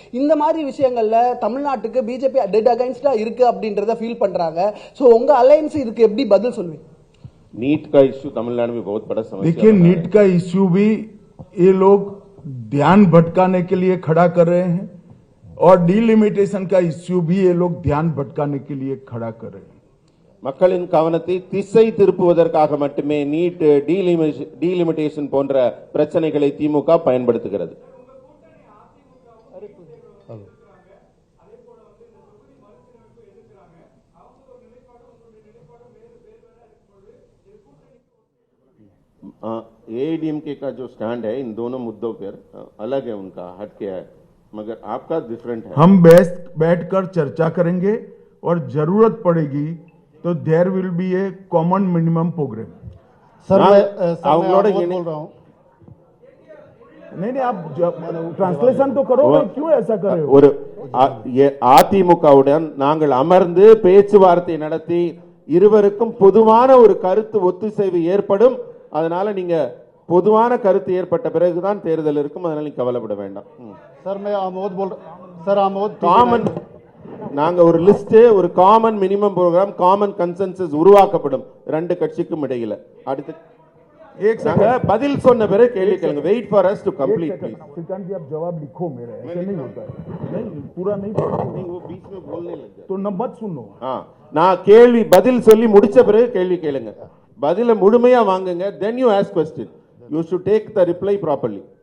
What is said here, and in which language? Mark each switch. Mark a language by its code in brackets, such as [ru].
[ta] இந்த மாதிரி விஷயங்கள்ல தமிழ்நாட்டுக்கு பிஜேபி [en] dead அகைன்ஸ்டா [ta] இருக்கு அப்படின்றத ஃபீல் பண்றாங்க. சோ உங்க அலையன்ஸ் இதுக்கு எப்படி பதில் சொல்லுவீங்க? [hi] नीट का इश्यू तमिलनाडु में बहुत बड़ा समस्या। देखिए, नीट का इश्यू भी ये लोग ध्यान भटकाने के लिए खड़ा कर रहे हैं और डीलिमिटेशन का इश्यू भी ये लोग ध्यान भटकाने के लिए खड़ा कर रहे हैं. [ta] மக்களின் கவனத்தை திசை திருப்புவதற்காக மட்டுமே நீட், டீலிமிட்டேஷன் போன்ற பிரச்சனைகளை திமுக பயன்படுத்துகிறது. [hi] एआईडीएमके का जो स्टैंड है इन दोनों मुद्दों पर अलग है, उनका हटके है, मगर आपका डिफरेंट है. हम बैठकर चर्चा करेंगे और जरूरत पड़ेगी तो [en] There will be a common minimum programme. [hi] Sir मैं बोल रहा हूँ. नहीं, आप ट्रांसलेशन तो करो. क्यों ऐसा कर रहे हो? [ta] ஒரு அதிமுகவுடன் நாங்கள் அமர்ந்து பேச்சுவார்த்தை நடத்தி இருவருக்கும் பொதுவான ஒரு கருத்து ஒத்துசைவு ஏற்படும். அதனால நீங்க பொதுவான கருத்து ஏற்பட்ட பிறகுதான் தேர்தல் இருக்கும். அதனால நீங்க கவலைப்பட வேண்டாம். [hi] सर मैं आमोद बोल रहा. सर आमोद [ta] காமன், நாங்க ஒரு லிஸ்ட், ஒரு common minimum program, common consensus உருவாக்கப்படும் ரெண்டு கட்சிக்கும் இடையில. அடுத்து நாங்க பதில் சொன்ன பிறகு கேள்வி கேளுங்க. [en] Wait for us to complete please. [hi] Shrikant जी, आप जवाब लिखो मेरा, ऐसे नहीं होता है. नहीं, पूरा नहीं नहीं, वो बीच में बोलने लग गया तो न मत सुनो. [ta] நான் கேள்வி பதில் சொல்லி முடிச்ச பிறகு கேள்வி கேளுங்க. பதில முழுமையா வாங்குங்க, [en] then you ask question. You should take the reply properly.